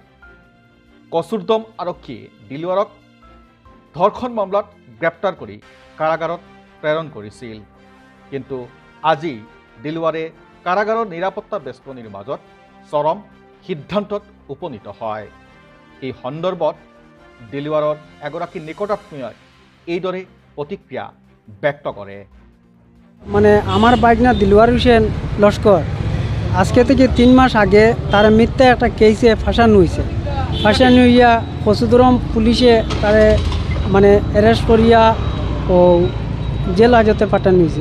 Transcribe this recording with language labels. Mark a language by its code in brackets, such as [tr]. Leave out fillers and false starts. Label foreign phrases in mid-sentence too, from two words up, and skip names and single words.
[as] কচুৰদম আৰক্ষীয়ে দিলৱাৰক ধৰ্ষণ মামলাত গ্ৰেপ্তাৰ কৰি কাৰাগাৰত প্ৰেৰণ কৰিছিল। কিন্তু আজি দিলৱাৰে কাৰাগাৰৰ নিৰাপত্তা বেষ্টনীৰ মাজত চৰম সিদ্ধান্তত উপনীত হয়। এই সন্দৰ্ভত দিলৱাৰৰ এগৰাকী নিকটাত্মীয় এইদৰে প্ৰতিক্ৰিয়া ব্যক্ত করে। [bn] মানে আমার বাইকনা দিলওয়ার হোসেন লস্কর আজকে থেকে 3 মাস আগে তার মিথ্যা একটা কেসে ফাঁসানো হয়েছে। ফাঁসানো হইয়া কচুদরম পুলিশে তারে মানে অ্যারেস্ট করিয়া ও জেল হাজতে পাঠানো হয়েছে।